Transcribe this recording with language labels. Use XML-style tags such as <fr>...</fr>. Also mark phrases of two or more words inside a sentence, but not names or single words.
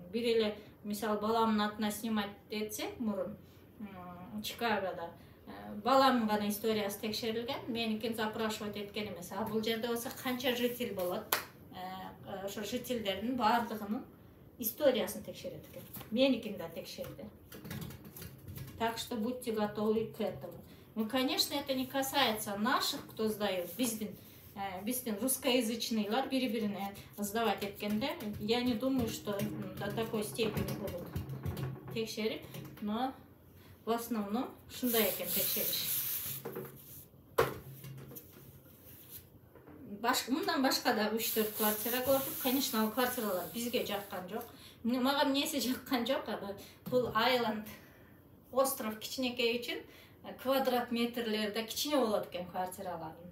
<ky>Бир эле мисалы баламдын атына снимать этсек мурун Чикагода баламдын гана историясы текшерилген, меникин запрашивать эткен эмес. А бул жерде болсо канча житель болот? Ошо жительдердин баардыгынын историясын текшерет экен. Меникин да текшерди.</ky> <ru>Так что будьте готовы к этому. Ну, конечно, это не касается наших, кто сдает.</ru> <ky>Биздин русскоязычныйлар бири-бирине сдавать эткенде.</ky> <ru>Я не думаю, что до такой степени будут текшерип, но в основном</ru> <ky>шундай экен текшериш. Мындан башка да 3-4 квартира көрдүк. Конечно, ал квартиралар бизге жаккан жок. Мага эмнеси жаккан жок? Бул айленд, остров кичинекей үчүн квадрат метрлерде кичине болот экен квартиралардын.</ky>